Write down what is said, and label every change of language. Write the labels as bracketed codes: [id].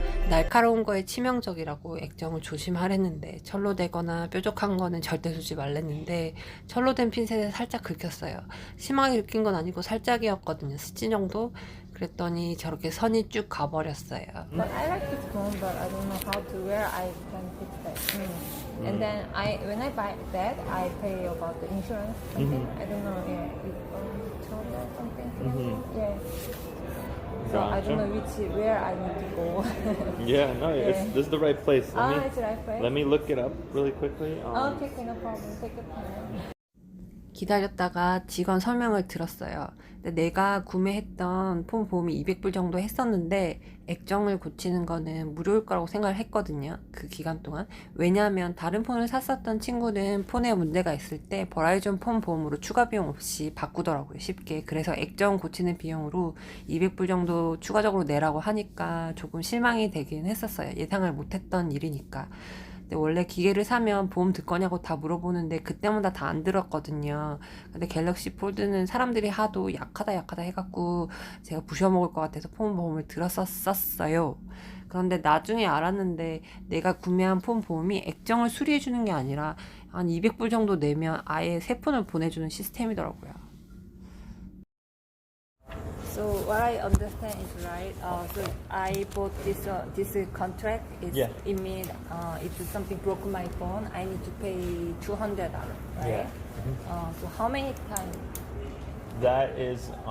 [ko] 날카로운 거에 치명적이라고 액정을 조심하랬는데 철로 되거나 뾰족한 거는 절대 두지 말랬는데 철로 된 핀셋에 살짝 긁혔어요. 심하게 긁힌 건 아니고 살짝이었거든요. 스치 정도? 그랬더니 저렇게 선이 쭉 가버렸어요. [en] But I like this phone, but I don't know how to where I can fix that. And then when I buy that, I pay about the insurance. Something. I don't know. Yeah, it's something. Yeah. So I don't know where I need to go. Yeah, no, this is the right place. It's the right place. Let me look it up really quickly. Okay, no problem. Take your time. [ko] 기다렸다가 직원 설명을 들었어요. 근데 내가 구매했던 폰 보험이 200불 정도 했었는데 액정을 고치는 거는 무료일 거라고 생각을 했거든요. 그 기간 동안. 왜냐하면 다른 폰을 샀었던 친구는 폰에 문제가 있을 때 버라이즌 폰 보험으로 추가 비용 없이 바꾸더라고요. 쉽게. 그래서 액정 고치는 비용으로 200불 정도 추가적으로 내라고 하니까 조금 실망이 되긴 했었어요. 예상을 못했던 일이니까. 근데 원래 기계를 사면 보험 듣거냐고 다 물어보는데 그때마다 다 안 들었거든요. 근데 갤럭시 폴드는 사람들이 하도 약하다 해갖고 제가 부셔먹을 것 같아서 폰 보험을 들었었어요. 그런데 나중에 알았는데 내가 구매한 폰 보험이 액정을 수리해주는 게 아니라 한 200불 정도 내면 아예 새 폰을 보내주는 시스템이더라고요. [en] So what I understand is right. So I bought this contract. Yeah. It means if something broke my phone, I need to pay $200, right? Yeah. So how many times? That is